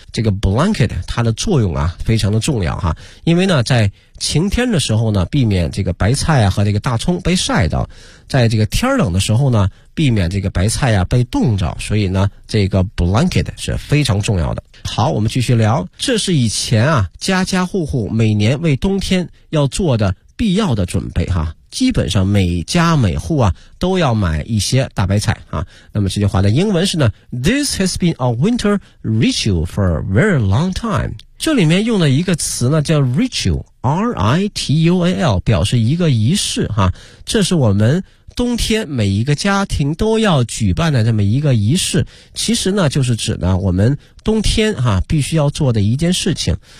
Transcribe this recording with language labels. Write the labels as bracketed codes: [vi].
[zh] 这个 blanket 它的作用啊，非常的重要哈，因为呢，在晴天的时候呢，避免这个白菜啊和这个大葱被晒到；在这个天冷的时候呢，避免这个白菜啊被冻着。所以呢，这个 blanket 是非常重要的。好，我们继续聊，这是以前啊，家家户户每年为冬天要做的必要的准备哈。基本上每家每户啊都要买一些大白菜啊。那么这句话的英文是呢 [en] This has been a winter ritual for a very long time。 [zh] 这里面用了一个词呢叫 ritual R-I-T-U-A-L 表示一个仪式啊，这是我们冬天每一个家庭都要举办的这么一个仪式，其实呢就是指呢我们冬天哈、啊、必须要做的一件事情。